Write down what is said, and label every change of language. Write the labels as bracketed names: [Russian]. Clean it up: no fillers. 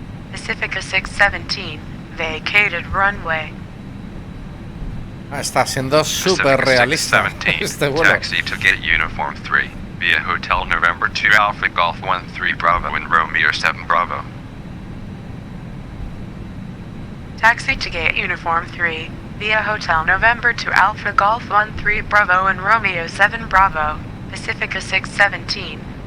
[English] Pacifica 617, vacated runway. [Spanish] Está siendo súper realista este vuelo. [English] Taxi to gate uniform 3 via Hotel November 2 Alpha Golf 13 Bravo and Romeo 7 Bravo. Taxi to gate uniform 3 via Hotel November 2 Alpha Golf 13 Bravo and Romeo 7 Bravo, Pacifica 617.